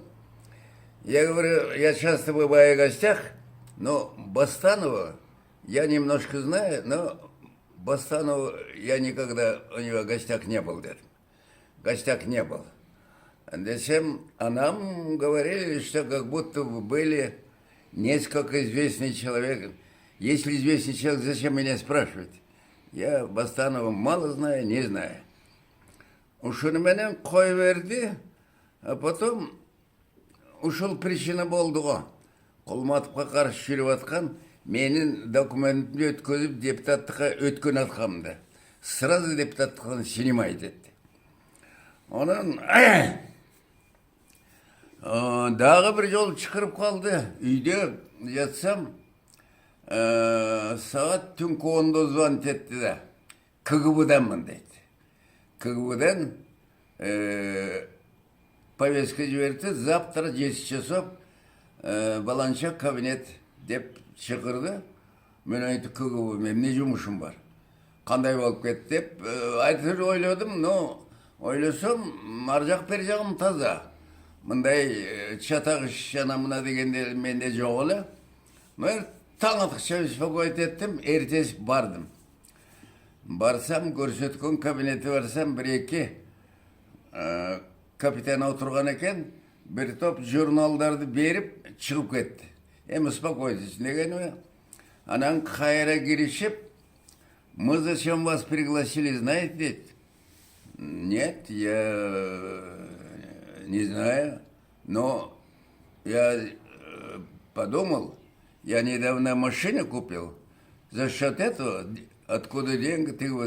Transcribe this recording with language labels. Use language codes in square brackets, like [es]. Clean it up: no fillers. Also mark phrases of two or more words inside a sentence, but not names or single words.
[ru] Я говорю, я часто бываю в гостях, но Бастанова я немножко знаю, но Бастанова я никогда у него в гостях не был. В гостях не был. Зачем? А нам говорили, что как будто бы были несколько известных человек. Если известный человек, зачем меня спрашивать? Я Бастанова мало знаю, не знаю. [ky] Ушуну менен кой берди, [ru] а потом [ky] ушул причина болду го. Кулматовго каршы жүрүп аткан менин документимди өткөзүп депутаттыкка өткөн атканымда. Сразу депутаттыктан синимай деди. Онан дагы бир жолу чакырып калды. Үйдө жатсам, саат түнкү 10-да звонить этти да. КГБ'данмын дейт. КГБ'дан повестка жиберди. [ru] Завтра 10 часов [ky] баланча кабинет деп чакырды. Мен айттым, КГБ, эмне жумушум бар? Кандай болуп кетти деп айтып ойлодум, но ойлосом, ар жак бер жагым таза. Мындай чатак иш жана мына дегенде менде жок эле. Мен таң атыкча беспокоить еттим, эртеси бардым. Барсам, көрсөткөн кабинети барсам, бир-эки капитан отурган экен, бир топ журналдарды берип чыгып кетти. Эми успокойтесь дегени. Анан кайра киришип, [ru] мы зачем вас пригласили, знаете, дейт? Нет, я не знаю, но я подумал, я недавно машину купил, за счет этого, откуда деньги, ты вот...